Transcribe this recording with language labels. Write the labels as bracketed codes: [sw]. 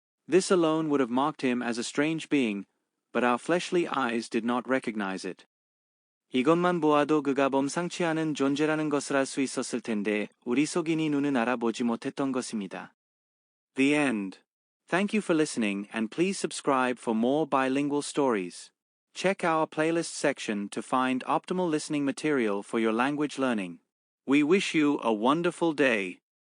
[en] This alone would have marked him as a strange being, but our fleshly eyes did not recognize it. [ko] 이것만 보아도 그가 범상치 않은 존재라는 것을 알 수 있었을 텐데 우리 속인이 눈은 알아보지 못했던 것입니다. [en] The end. Thank you for listening and please subscribe for more bilingual stories. Check our playlist section to find optimal listening material for your language learning. We wish you a wonderful day.